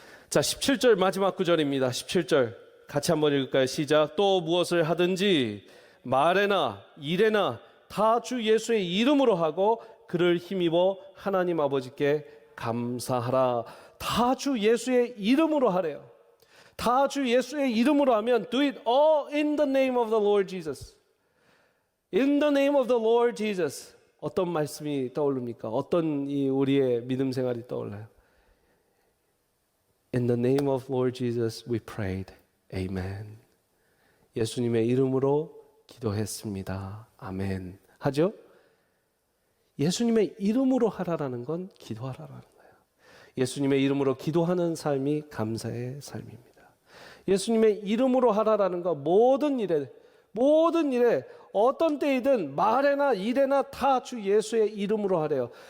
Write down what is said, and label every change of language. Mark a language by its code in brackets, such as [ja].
[ko] 자, 17절 마지막 구절입니다. 17절 같이 한번 읽을까요? 시작. 또 무엇을 하든지 말에나 일에나 다 주 예수의 이름으로 하고 그를 힘입어 하나님 아버지께 감사하라. 다 주 예수의 이름으로 하래요. 다 주 예수의 이름으로 하면 [en] do it all in the name of the Lord Jesus. In the name of the Lord Jesus. [ko] 어떤 말씀이 떠오릅니까? 어떤 우리의 믿음 생활이 떠올라요? [en] In the name of Lord Jesus we prayed. Amen. [ko] 예수님의 이름으로 기도했습니다. 아멘. 하죠? 예수님의 이름으로 하라라는 건 기도하라라는 거예요. 예수님의 이름으로 기도하는 삶이 감사의 삶입니다. 예수님의 이름으로 하라라는 건 모든 일에 어떤 때이든 말에나 일에나 다 주 예수의 이름으로 하래요.